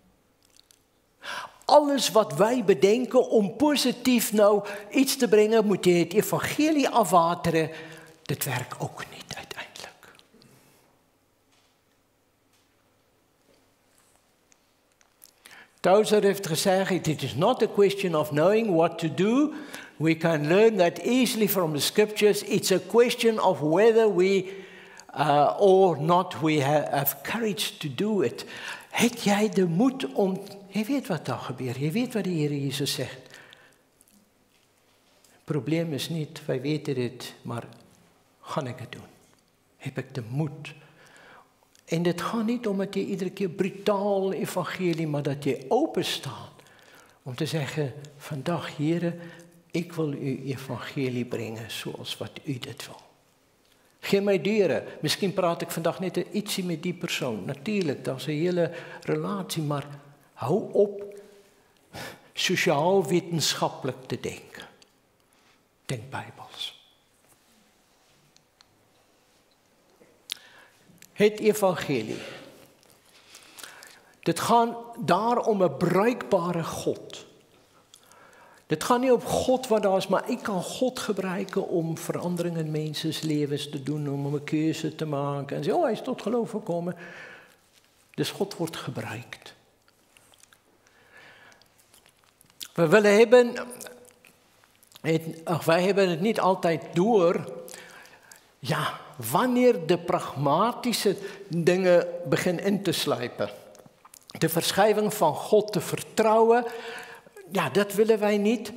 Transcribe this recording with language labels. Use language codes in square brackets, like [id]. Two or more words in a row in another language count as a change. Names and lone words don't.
[nl] Alles wat wij bedenken om positief nou iets te brengen, moet je het evangelie afwateren. Dat werkt ook niet uiteindelijk. Tozer heeft gezegd, [en] it is not a question of knowing what to do. We can learn that easily from the scriptures. It's a question of whether we or not we have courage to do it. [nl] Heb jij de moed om... Je weet wat daar gebeurt. Je weet wat de Heer Jezus zegt. Het probleem is niet, wij weten dit, maar ga ik het doen? Heb ik de moed? En het gaat niet om dat je iedere keer brutaal evangelie, maar dat je open staat. Om te zeggen, vandaag Heer, ik wil u evangelie brengen zoals wat u dit wil. [af] Gee my deure. Miskien praat ek vandag net ietsie met die persoon. Natuurlik, daar's 'n hele relasie, maar hou op sosiaal wetenskaplik te dink. Dink Bybels. [nl] Het evangelie. [af] Dit gaan daar om 'n bruikbare God. Dit gaan nie op God wat daar is, maar ek kan God gebruik om verandering in mense se lewens te doen, om 'n keuse te maak en sê, hy is tot geloof gekom. Dus God word gebruik. [nl] Wij hebben het niet altijd door, ja, wanneer de pragmatische dingen beginnen in te sluipen. De verschuiving van God te vertrouwen, ja, dat willen wij niet.